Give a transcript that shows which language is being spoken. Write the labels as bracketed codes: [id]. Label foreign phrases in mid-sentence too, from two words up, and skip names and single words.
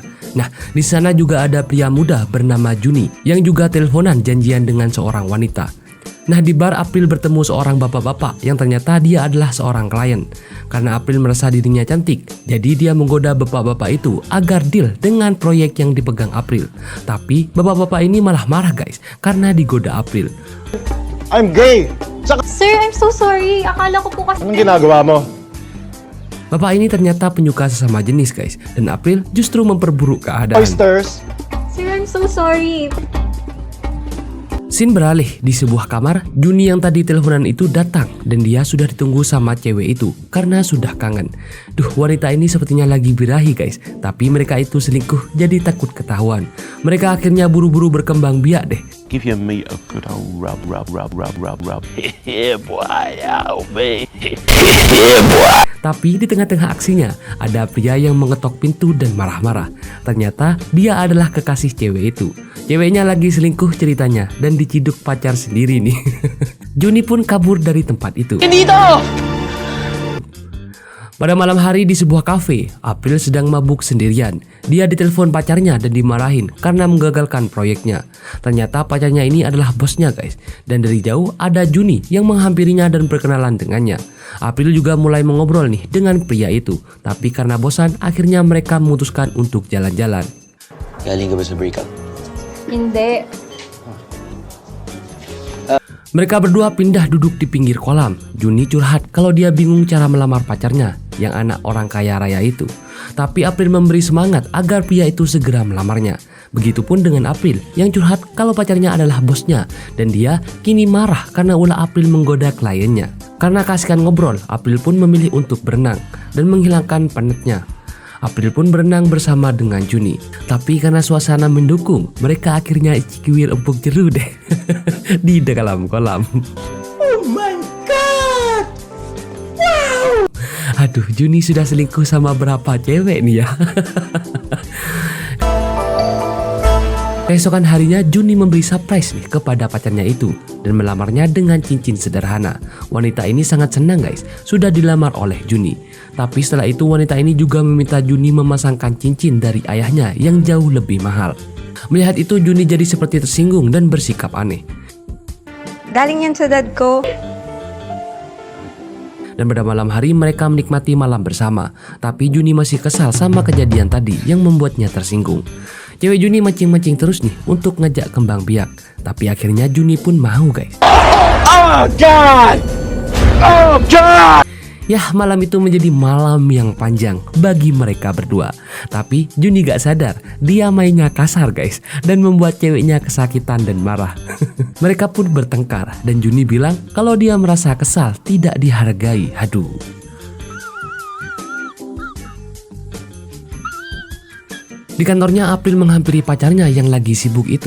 [id] Nah, di sana juga ada pria muda bernama Juni yang juga teleponan janjian dengan seorang wanita. Nah, di bar April bertemu seorang bapak-bapak yang ternyata dia adalah seorang klien. Karena April merasa dirinya cantik, jadi dia menggoda bapak-bapak itu agar deal dengan proyek yang dipegang April. Tapi bapak-bapak ini malah marah guys karena digoda April. [en] I'm gay! Sir, I'm so sorry. [tl] Akala ko po kasi... Anong ginagawa mo? [id] Bapak ini ternyata penyuka sesama jenis guys, dan April justru memperburuk keadaan. [en] Oysters! Sir, I'm so sorry. [id] Scene beralih di sebuah kamar. Juni yang tadi teleponan itu datang dan dia sudah ditunggu sama cewek itu karena sudah kangen. Duh, wanita ini sepertinya lagi birahi guys, tapi mereka itu selingkuh jadi takut ketahuan. Mereka akhirnya buru-buru berkembang biak deh. [en] Give your meat a good old rub. Yeah, boy, oh, man. Yeah, boy. [id] Tapi di tengah-tengah aksinya ada pria yang mengetok pintu dan marah-marah. Ternyata dia adalah kekasih cewek itu. Ceweknya lagi selingkuh ceritanya dan diciduk pacar sendiri nih. Juni pun kabur dari tempat itu. Pada malam hari di sebuah kafe, April sedang mabuk sendirian. Dia ditelepon pacarnya dan dimarahin karena menggagalkan proyeknya. Ternyata pacarnya ini adalah bosnya guys. Dan dari jauh ada Juni yang menghampirinya dan berkenalan dengannya. April juga mulai mengobrol nih dengan pria itu. Tapi karena bosan, akhirnya mereka memutuskan untuk jalan-jalan. [tl] Galing ka ba sa breakup? Hindi. [id] Mereka berdua pindah duduk di pinggir kolam. Juni curhat kalau dia bingung cara melamar pacarnya yang anak orang kaya raya itu. Tapi April memberi semangat agar pria itu segera melamarnya. Begitupun dengan April yang curhat kalau pacarnya adalah bosnya dan dia kini marah karena ulah April menggoda kliennya. Karena kasihkan ngobrol, April pun memilih untuk berenang dan menghilangkan penatnya. April pun berenang bersama dengan Juni. Tapi karena suasana mendukung, mereka akhirnya cikiwir empuk jeru deh di dalam kolam. [en] Oh my god! Wow! [id] Aduh, Juni sudah selingkuh sama berapa cewek nih ya? Keesokan harinya Juni memberi surprise nih kepada pacarnya itu dan melamarnya dengan cincin sederhana. Wanita ini sangat senang guys, sudah dilamar oleh Juni. Tapi setelah itu wanita ini juga meminta Juni memasangkan cincin dari ayahnya yang jauh lebih mahal. Melihat itu Juni jadi seperti tersinggung dan bersikap aneh. [tl] Galing yan sa dad ko. [id] Dan pada malam hari mereka menikmati malam bersama. Tapi Juni masih kesal sama kejadian tadi yang membuatnya tersinggung. Cewek Juni mancing-mancing terus nih untuk ngajak kembang biak. Tapi akhirnya Juni pun mau guys. [en] Oh God! Oh God! [id] Yah, malam itu menjadi malam yang panjang bagi mereka berdua. Tapi Juni gak sadar, dia mainnya kasar guys, dan membuat ceweknya kesakitan dan marah. Mereka pun bertengkar dan Juni bilang kalau dia merasa kesal tidak dihargai. Aduh. Di kantornya April menghampiri pacarnya yang lagi sibuk itu.